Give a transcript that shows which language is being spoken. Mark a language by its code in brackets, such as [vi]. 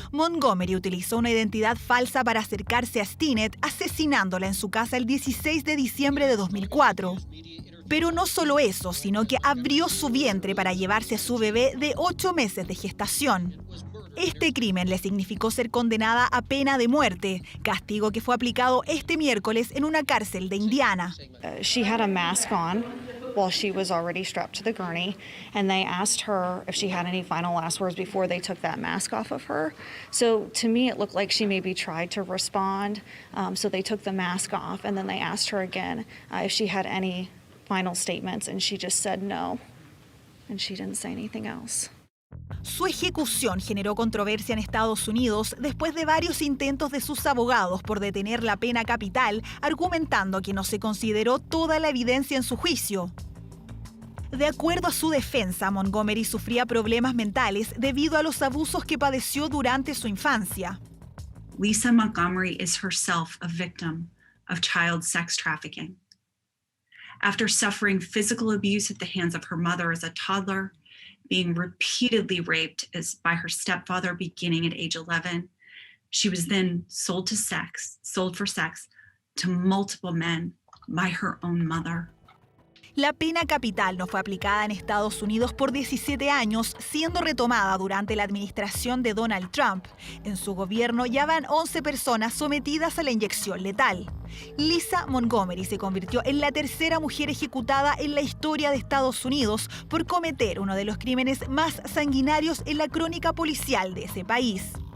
[es] Montgomery utilizó una identidad falsa para acercarse a Stinnett, asesinándola en su casa el 16 de diciembre de 2004. Pero no solo eso, sino que abrió su vientre para llevarse a su bebé de 8 meses de gestación. Este crimen le significó ser condenada a pena de muerte, castigo que fue aplicado este miércoles en una cárcel de Indiana. [en] She had a mask on while she was already strapped to the gurney, and they asked her if she had any final last words before they took that mask off of her. So to me, it looked like she maybe tried to respond. So they took the mask off, and then they asked her again if she had any final statements, and she just said no, and she didn't say anything else. [es] Su ejecución generó controversia en Estados Unidos después de varios intentos de sus abogados por detener la pena capital, argumentando que no se consideró toda la evidencia en su juicio. De acuerdo a su defensa, Montgomery sufría problemas mentales debido a los abusos que padeció durante su infancia. [en] Lisa Montgomery is herself a victim of child sex trafficking. After suffering physical abuse at the hands of her mother as a toddler, being repeatedly raped by her stepfather beginning at age 11, she was then sold for sex to multiple men by her own mother. [es] La pena capital no fue aplicada en Estados Unidos por 17 años, siendo retomada durante la administración de Donald Trump. En su gobierno ya van 11 personas sometidas a la inyección letal. Lisa Montgomery se convirtió en la tercera mujer ejecutada en la historia de Estados Unidos por cometer uno de los crímenes más sanguinarios en la crónica policial de ese país.